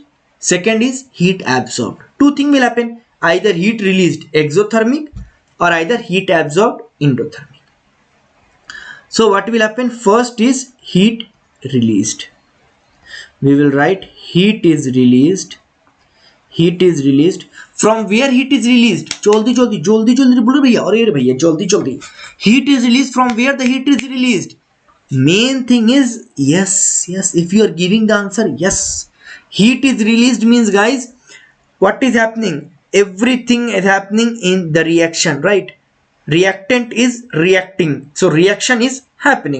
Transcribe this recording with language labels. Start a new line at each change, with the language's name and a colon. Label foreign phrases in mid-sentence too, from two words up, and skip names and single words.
English: Second is heat absorbed. Two things will happen, either heat released exothermic or either heat absorbed endothermic. So what will happen? First is heat released. We will write heat is released. Heat is released. From where heat is released?
Hindi: जल्दी जल्दी जल्दी जल्दी बोलो भैया, और ये भैया जल्दी जल्दी.
English: Heat is released. From where the heat is released? Main thing is yes, yes. If you are giving the answer yes, heat is released means, guys, what is happening? Everything is happening in the reaction, right? Reactant is reacting, so reaction is happening.